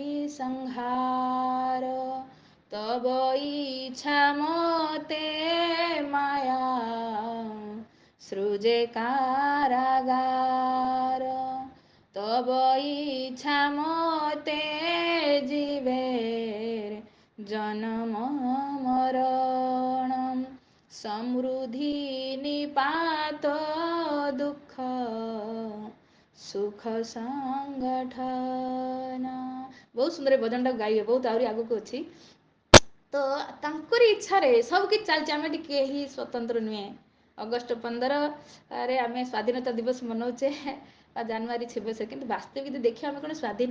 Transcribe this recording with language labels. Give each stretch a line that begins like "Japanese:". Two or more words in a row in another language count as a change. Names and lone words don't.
Odia: ସଂହାର ତବ ଇଚ୍ଛା ମତେ ମାୟା ସୃଜେ କାରାଗାର ତବ ଇଚ୍ଛା ମତେ ଜୀବେର ଜନ୍ମ ମରଣ ସମୃଦ୍ଧି ନିପାତ ଦୁଃଖ ସୁଖ ସଂଗଠନ। ବହୁତ ସୁନ୍ଦର ଭଜନଟା ଗାଇବେ ବହୁତ ଆହୁରି ଆଗକୁ ଅଛି। ତ ତାଙ୍କରି ଇଚ୍ଛାରେ ସବୁକିଛି ଚାଲିଛି ଆମେ ଏଠି କେହି ସ୍ୱତନ୍ତ୍ର ନୁହେଁ। ଅଗଷ୍ଟ 15ରେ ଆମେ ସ୍ୱାଧୀନତା ଦିବସ ମନାଉଛେ ବା ଜାନୁଆରୀ 26 କିନ୍ତୁ ବାସ୍ତବିକ ଯଦି ଦେଖିବା ଆମେ କ'ଣ ସ୍ୱାଧୀନ?